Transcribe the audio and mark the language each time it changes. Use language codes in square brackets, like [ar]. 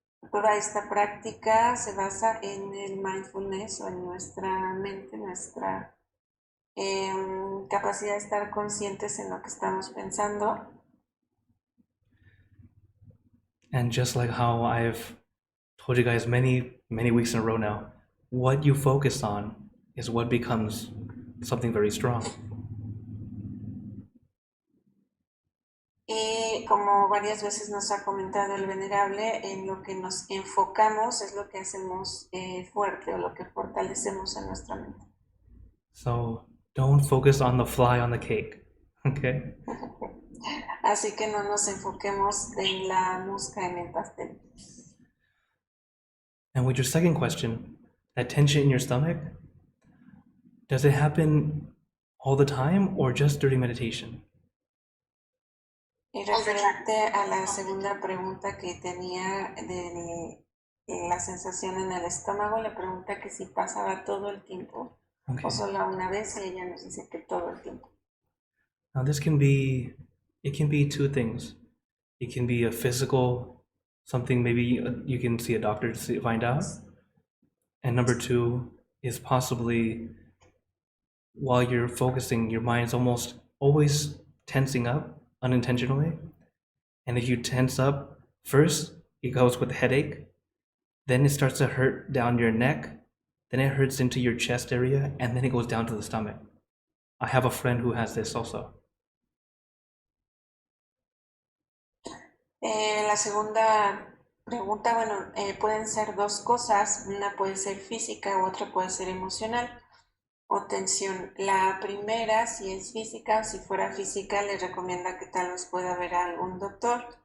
[es] Toda esta práctica se basa en el mindfulness o en nuestra mente, nuestra capacidad de estar conscientes en lo que estamos pensando. [en] And just like how I've told you guys many weeks in a row now, what you focus on is what becomes something very strong. [es] Y como varias veces nos ha comentado el venerable, en lo que nos enfocamos es lo que hacemos fuerte o lo que fortalecemos en nuestra mente. [en] So don't focus on the fly on the cake, okay? [es] Así que no nos enfoquemos en la mosca en el pastel. [en] And with your second question, that tension in your stomach, does it happen all the time or just during meditation? [es] Y referente a la segunda pregunta que tenía de la sensación en el estómago, le pregunta que si pasaba todo el tiempo [en] Okay. [es] o solo una vez, y ella nos dice que todo el tiempo. [en] Now this can be, it can be two things. It can be a physical, something maybe you can see a doctor to find out. And number two is possibly while you're focusing, your mind's almost always tensing up unintentionally. And if you tense up, first it goes with headache, then it starts to hurt down your neck, then it hurts into your chest area, and then it goes down to the stomach. I have a friend who has this also. [es] La segunda pregunta, bueno, pueden ser dos cosas, una puede ser física u otra puede ser emocional o tensión. La primera, si es física o si fuera física, le recomienda que tal vez pueda ver a algún doctor.